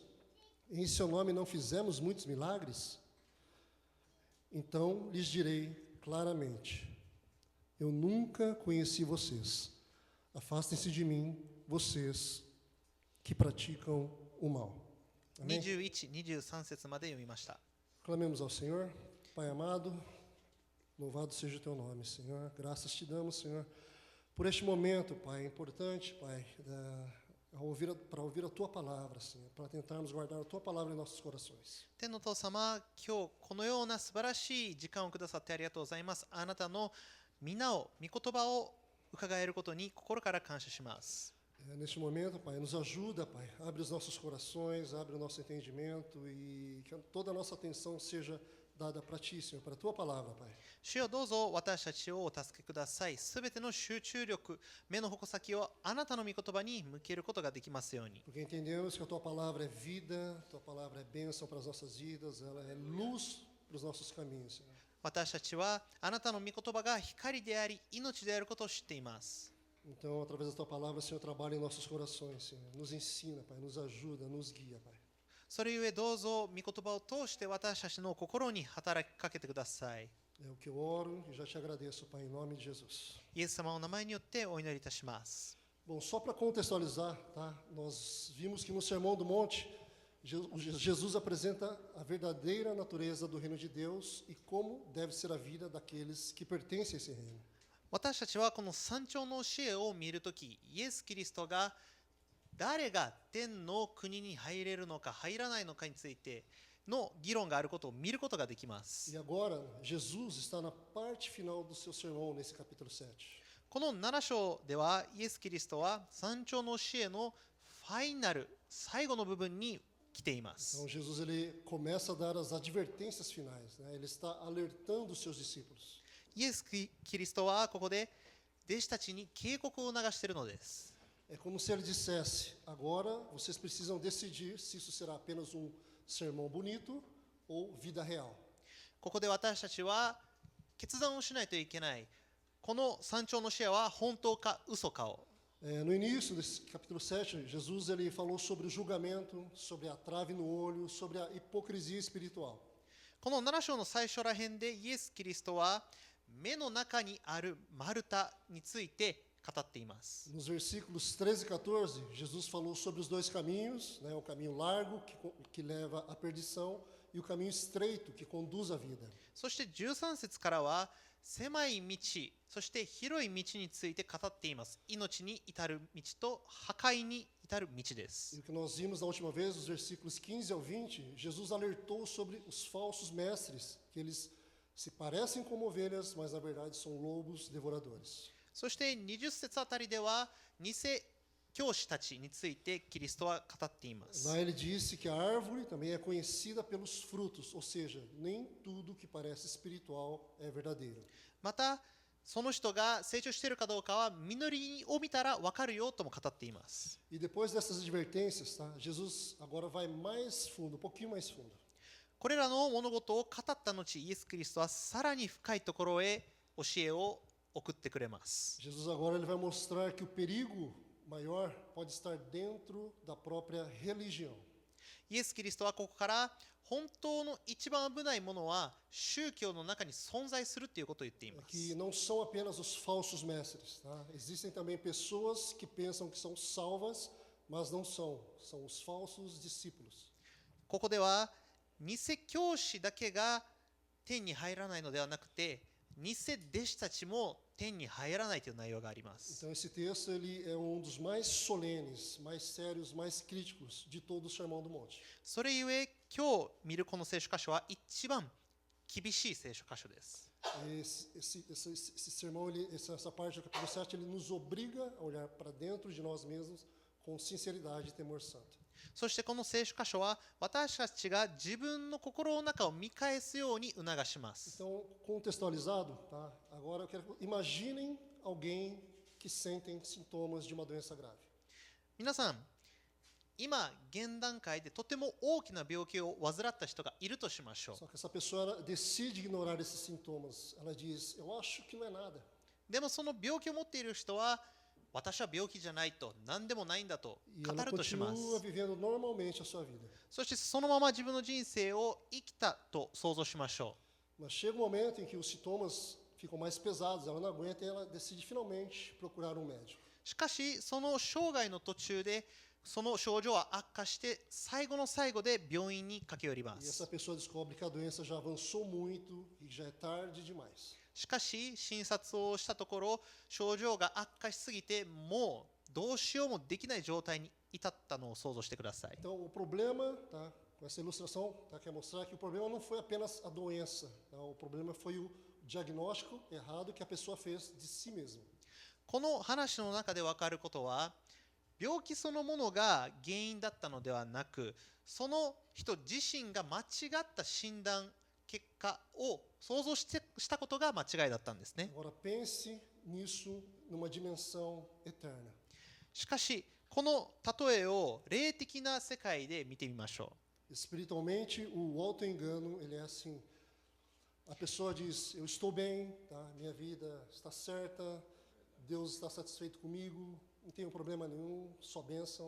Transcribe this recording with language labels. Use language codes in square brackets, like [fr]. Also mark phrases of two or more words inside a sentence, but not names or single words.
[pt] Em seu nome não fizemos muitos milagres? Então lhes direi claramente: eu nunca conheci vocês. Afastem-se de mim, vocês que praticam o mal. Amém? [ja] 21、23 節まで読みました。 [pt] Clamemos ao Senhor. Pai amado, louvado seja o teu nome, Senhor. Graças te damos, Senhor, por este momento, Pai, importante, Pai, para ouvir a tua palavra, Senhor, para tentarmos guardar a tua palavra em nossos corações. [ja] 天の父様、今日このような素晴らしい時間をくださってありがとうございます。あなたの皆を、御言葉を伺えることに心から感謝します。 [pt] Neste momento, Pai, nos ajuda, Pai, abre os nossos corações, abre o nosso entendimento e que toda a nossa atenção seja dada para Ti, Senhor, para a Tua palavra, Pai. [ja] 主よ、どうぞ私たちをお助けください。すべての集中力、目の矛先をあなたの御言葉に向けることができますように。 [pt] Porque entendemos que a Tua palavra é vida, a Tua palavra é bênção para as nossas vidas, ela é luz para os nossos caminhos, Senhor. [ja] 私たちはあなたの御言葉が光であり、命であることを知っています。 [pt] Então, através da Tua palavra, Senhor, trabalha em nossos corações, Senhor. Nos ensina, Pai, nos ajuda, nos guia, Pai. [ja] それゆえどうぞ御言葉を通して私たちの心に働きかけてください。 [pt] É o que eu oro e já te agradeço, Pai, em nome de Jesus. [ja] イエス様の名前によってお祈りいたします。 [pt] Bom, só para contextualizar, tá? Nós vimos que no Sermão do Monte, Jesus apresenta a verdadeira natureza do reino de Deus e como deve ser a vida daqueles que pertencem a esse reino. [ja] 私たちはこの山頂の教えを見るとき、イエス・キリストが誰が天の国に入れるのか入らないのかについての議論があることを見ることができます。 [pt] E agora, Jesus está na parte final do seu sermão, nesse capítulo 7. [ja] この7章ではイエス・キリストは山頂の教えのファイナル、最後の部分に来ています。 [pt] Então, Jesus ele começa a dar as advertências finais, né? Ele está alertando os seus discípulos. [ja] イエス・キリストはここで弟子たちに警告を流しているのです。 [pt] É como se ele dissesse: agora vocês precisam decidir se isso será apenas um sermão bonito ou vida real. [ja] ここで私たちは決断をしないといけない。この山頂の教えは本当か嘘かを。 [pt] No início desse capítulo 7, Jesus ele falou sobre o julgamento, sobre a trave no olho, sobre a hipocrisia espiritual. [ja] この7章の最初ら辺でイエス・キリストは目の中にある丸太について語っています。 [pt] Nos versículos 13 e 14, Jesus falou sobre os dois caminhos, né, o caminho largo que leva à perdição e o caminho estreito que conduz à vida. [ja] そして13節からは狭い道、そして広い道について語っています。命に至る道と破壊に至る道で [pt] E [ja] す。 [pt] o que nós vimos na última vez, os versículos 15 ao 20, Jesus alertou sobre os falsos mestres, que eles se parecem como ovelhas, mas na verdade são lobos devoradores. [ja] そして20節あたりでは偽教師たちについてキリストは語っています。 [pt] Lá ele disse que a árvore também é conhecida pelos frutos, ou seja, nem tudo que parece espiritual é verdadeiro. [ja] またその人が成長しているかどうかは実りを見たら分かるよとも語っています。 [pt] E depois dessas advertências, tá, Jesus agora vai mais fundo, um pouquinho mais fundo. [ja] これらの物事を語った後、イエス・キリストはさらに深いところへ教えを送ってくれます。 [pt] Jesus agora ele vai mostrar que o perigo maior pode estar dentro da própria religião. [ja] イエス・キリストはここから本当の一番危ないものは宗教の中に存在するということを言っていま [pt] Que [ja] す。 [pt] não são apenas os falsos mestres, tá? Existem também pessoas que pensam que são salvas, mas não são, são os falsos discípulos. [ja] ここでは偽教師だけが天に入らないのではなくて、偽弟子たちも天に入らないという内容があります。 [pt] Então esse texto ele é um dos mais solenes, mais sérios, mais críticos de todo o Sermão do Monte. [ja] それゆえ今日見るこの聖書箇所は一番厳しい聖書箇所です。 [pt] Esse sermão, essa parte do capítulo 7, ele nos obriga a olhar para dentro de nós mesmos com sinceridade e temor santo. [ja] そしてこの聖書箇所は私たちが自分の心の中を見返すように促します。 [pt] Então, contextualizado, tá? Agora eu quero que imaginem alguém que sentem sintomas de uma doença grave. [ja] 皆さん、今現段階でとても大きな病気を患った人がいるとしましょう。 [pt] Só que essa pessoa ela decide ignorar esses sintomas. Ela diz: eu acho que não é nada. [ja] でもその病気を持っている人は私は病気じゃないと何でもないんだと [pt] E [ja] 語 [pt] ela [ja] るとします。 [pt] continua vivendo normalmente a sua vida. [ja] そしてそのまま自分の人生を生きたと想像しましょ [pt] Mas chega um momento em que os sintomas ficam mais pesados, ela não aguenta e ela decide finalmente procurar um médico. [ja] う。しかしその生涯の途中でその症状は悪化して最後の最後で病院に駆け寄りま [pt] E [ja] す。 [pt] essa pessoa descobre que a doença já avançou muito e já é tarde demais. [ja] しかし診察をしたところ症状が悪化しすぎてもうどうしようもできない状態に至ったのを想像してください。 [pt] Então, o problema, tá, com essa ilustração, tá, quer mostrar que o problema não foi apenas a doença, tá, o problema foi o diagnóstico errado que a pessoa fez de si mesma. [ja] この話の中で分かることは病気そのものが原因だったのではなくその人自身が間違った診断結果を想像したことが間違いだったんですね。 [pt] Agora, pense nisso numa dimensão eterna. [ja] しかしこの例えを霊的な世界で見てみましょ [pt] Espiritualmente, o auto-engano, ele é assim. A pessoa diz: eu estou bem, tá, minha vida está certa, Deus está satisfeito comigo, não tenho problema nenhum, só bênção.